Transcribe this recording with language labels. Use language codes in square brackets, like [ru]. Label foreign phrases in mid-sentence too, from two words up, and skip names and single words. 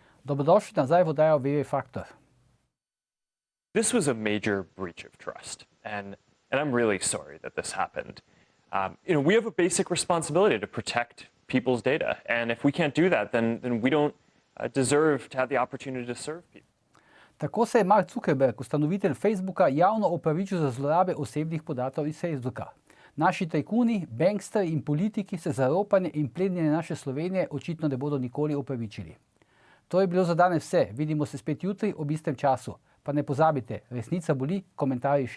[sl] Dobrodošli nazaj v oddajo VV Faktor. [en] This was a major breach of trust, and I'm really sorry that this happened. We have a basic responsibility to protect people's data, and if we can't do that, then we don't deserve to have the opportunity to serve people. [sl] Tako se je Mark Zuckerberg, ustanovitelj Facebooka, javno opravičil za zlorabe osebnih podatkov iz Facebooka. Naši tajkuni, banksteri in politiki se za ropanje in plenjenje naše Slovenije očitno ne bodo nikoli opravičili. To je bilo za danes vse. Vidimo se spet jutri ob istem času. Pa ne pozabite, resnica boli, komentarji še bolj.